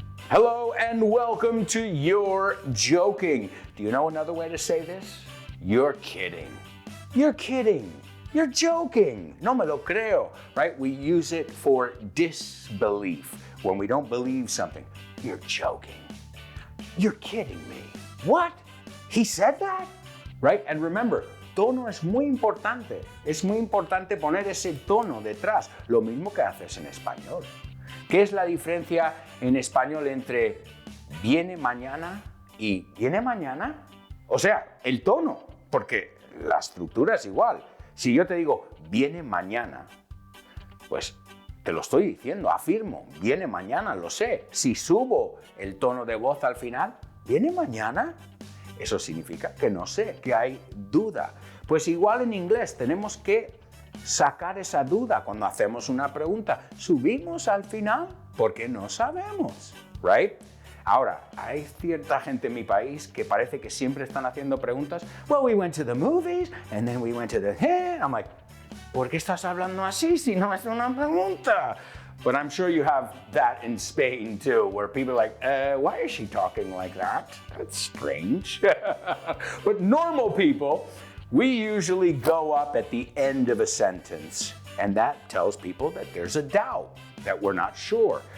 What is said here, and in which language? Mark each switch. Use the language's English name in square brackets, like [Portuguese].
[English] Hello and welcome to You're Joking. Do you know another way to say this? You're kidding. You're kidding. You're joking. [Spanish] No me lo creo, [English] right? We use it for disbelief. When we don't believe something, you're joking. You're kidding me. What? He said that? Right? And remember, [Spanish] tono es muy importante. Es muy importante poner ese tono detrás. Lo mismo que haces en español. ¿Qué es la diferencia en español entre viene mañana y viene mañana? O sea, el tono, porque la estructura es igual. Si yo te digo viene mañana, pues te lo estoy diciendo, afirmo, viene mañana, lo sé. Si subo el tono de voz al final, ¿viene mañana? Eso significa que no sé, que hay duda. Pues igual en inglés tenemos que sacar esa duda cuando hacemos una pregunta. Subimos al final porque no sabemos, right? Ahora, hay cierta gente en mi país que parece que siempre están haciendo preguntas. [English] Well, we went to the movies, and then we went to the... I'm like, [Spanish] ¿por qué estás hablando así si no es una pregunta? [English] But I'm sure you have that in Spain too, where people are like, why is she talking like that? That's strange. But normal people, we usually go up at the end of a sentence, and that tells people that there's a doubt, that we're not sure.